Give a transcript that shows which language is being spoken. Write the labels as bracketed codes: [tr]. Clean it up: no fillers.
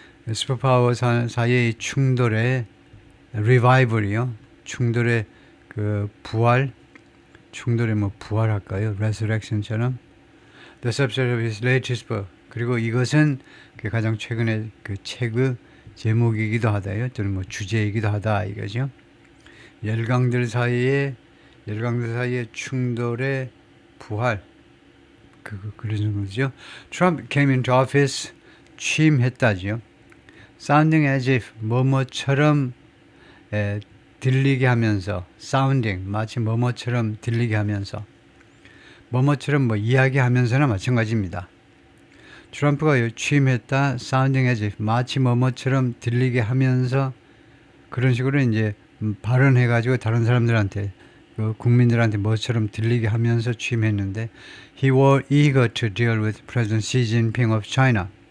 [ko] 슈퍼파워 사이의 충돌의 revival이요 충돌의 그 부활 충돌의 뭐 부활할까요 resurrection처럼 [en] the subject of his latest book [ko] 그리고 이것은 그 가장 최근에 그 책의 제목이기도 하다요 또는 뭐 주제이기도 하다 이거죠. 열강들 사이의 충돌의 부활 그런 거죠. [en] Trump came into office [ko] 취임했다죠. [en] Sounding as if [ko] 뭐뭐처럼 들리게 하면서 sounding 마치 뭐뭐처럼 들리게 하면서 뭐뭐처럼 뭐 이야기하면서나 마찬가지입니다. 트럼프가 취임했다 [en] sounding as if [ko] 마치 뭐뭐처럼 들리게 하면서 그런 식으로 이제 발언해가지고 다른 사람들한테 국민들한테 뭐처럼 들리게 하면서 취임했는데 [en] he was eager to deal with President Xi Jinping of China.